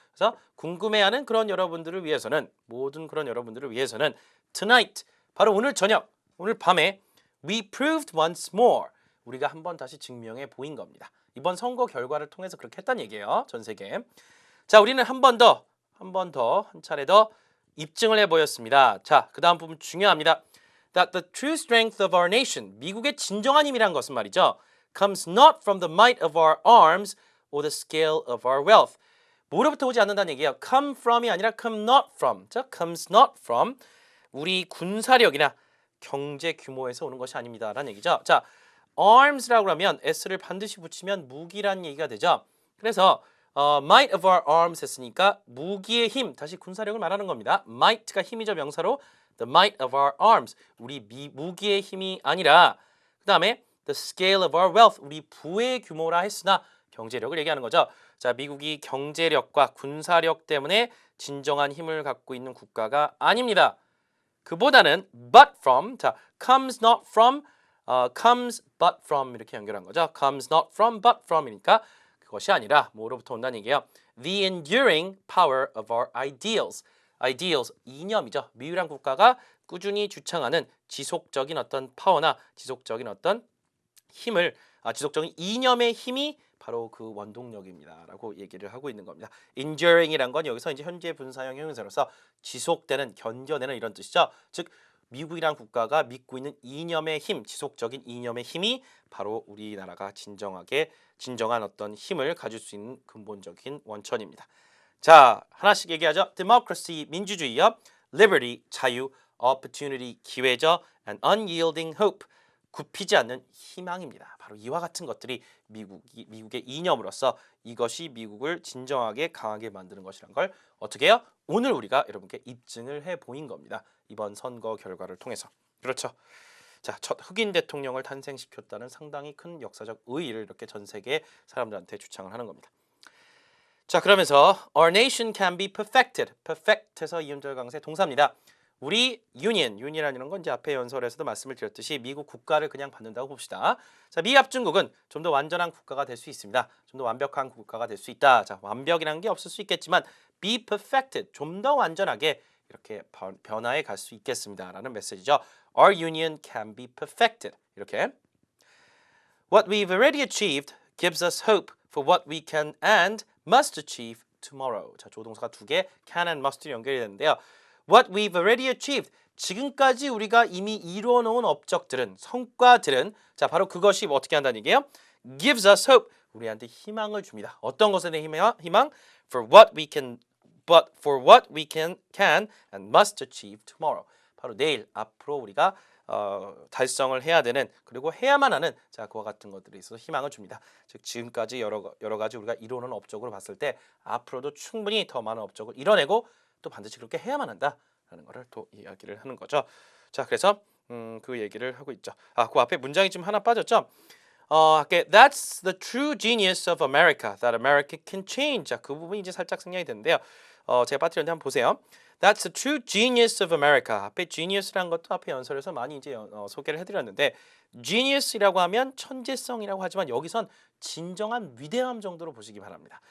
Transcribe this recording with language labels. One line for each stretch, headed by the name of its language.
Korean: 그래서 궁금해하는 그런 여러분들을 위해서는 모든 그런 여러분들을 위해서는
English: tonight
Korean: 바로 오늘 저녁 오늘 밤에
English: we proved once more
Korean: 우리가 한번 다시 증명해 보인 겁니다. 이번 선거 결과를 통해서 그렇게 했다는 얘기예요. 전 세계. 자 우리는 한 차례 더 입증을 해 보였습니다. 자 그 다음 부분 중요합니다.
English: That the true strength of our nation
Korean: 미국의 진정한 힘이란 것은 말이죠.
English: comes not from the might of our arms or the scale of our wealth.
Korean: 뭐로부터 오지 않는다는 얘기예요.
English: come from이 아니라 come not from.
Korean: 자,
English: comes not from
Korean: 우리 군사력이나 경제 규모에서 오는 것이 아닙니다라는 얘기죠. 자, arms라고 하면 s를 반드시 붙이면 무기란 얘기가 되죠. 그래서 might of our arms 했으니까 무기의 힘, 다시 군사력을 말하는 겁니다. might가 힘이죠, 명사로.
English: The might of our arms,
Korean: 우리 무기의 힘이 아니라 그 다음에
English: the scale of our wealth,
Korean: 우리 부의 규모라 했으나 경제력을 얘기하는 거죠. 자, 미국이 경제력과 군사력 때문에 진정한 힘을 갖고 있는 국가가 아닙니다. 그보다는
English: but from,
Korean: 자,
English: comes not from, comes but from
Korean: 이렇게 연결한 거죠. comes not from but from이니까 그것이 아니라 뭐로부터 온다는 얘기예요.
English: The enduring power of our ideals.
Korean: ideals, 이념이죠. 미유란 국가가 꾸준히 주창하는 지속적인 어떤 파워나 지속적인 어떤 힘을 지속적인 이념의 힘이 바로 그 원동력입니다라고 얘기를 하고 있는 겁니다. enduring이란 건 여기서 이제 현재 분사형 형용사로서 지속되는, 견뎌내는 이런 뜻이죠. 즉 미국이란 국가가 믿고 있는 이념의 힘, 지속적인 이념의 힘이 바로 우리나라가 진정한 어떤 힘을 가질 수 있는 근본적인 원천입니다. 자, 하나씩 얘기하죠. democracy, 민주주의요. liberty, 자유, opportunity, 기회죠.
English: and unyielding hope,
Korean: 굽히지 않는 희망입니다. 바로 이와 같은 것들이 미국의 이념으로서 이것이 미국을 진정하게 강하게 만드는 것이란 걸 어떻게 해요? 오늘 우리가 여러분께 입증을 해 보인 겁니다. 이번 선거 결과를 통해서. 그렇죠. 자, 첫 흑인 대통령을 탄생시켰다는 상당히 큰 역사적 의의를 이렇게 전 세계 사람들한테 주창을 하는 겁니다.
English: 자, 그러면서 our nation can be perfected.
Korean: perfect해서 이음절 강세 동사입니다. 우리 union이라는 건 이제 앞에 연설에서도 말씀을 드렸듯이 미국 국가를 그냥 받는다고 봅시다. 자, 미 합중국은 좀 더 완전한 국가가 될 수 있습니다. 좀 더 완벽한 국가가 될 수 있다. 자, 완벽이라는 게 없을 수 있겠지만 be perfected, 좀 더 완전하게 이렇게 변화해 갈 수 있겠습니다라는 메시지죠.
English: Our union can be perfected. 이렇게 What we've already achieved gives us hope for what we can and must achieve tomorrow.
Korean: 자, 조동사가 두 개, can and must 연결이 되는데요. What we've already achieved. 지금까지 우리가 이미 이루어 놓은 업적들은, 성과들은 자, 바로 그것이 어떻게 한다는 얘기예요?
English: gives us hope.
Korean: 우리한테 희망을 줍니다. 어떤 것에 대한 희망?
English: For what we can and must achieve tomorrow.
Korean: 바로 내일, 앞으로 우리가 달성을 해야 되는 그리고 해야만 하는 자 그와 같은 것들에 있어서 희망을 줍니다. 즉 지금까지 여러 가지 우리가 이루는 업적으로 봤을 때 앞으로도 충분히 더 많은 업적을 이뤄내고 또 반드시 그렇게 해야만 한다라는 것을 또 이야기를 하는 거죠. 자 그래서 그 얘기를 하고 있죠. 그 앞에 문장이 좀 하나 빠졌죠.
English: That's the true genius of America that America can change.
Korean: 자, 그 부분이 이제 살짝 생략이 되는데요. 제가 빠뜨렸는데 한번 보세요.
English: That's the true genius of America.
Korean: 앞에 genius라는 것도 앞에 연설에서 많이 이제 소개를 해드렸는데 genius이라고 하면 천재성이라고 하지만 여기선 진정한 위대함 정도로 보시기 바랍니다.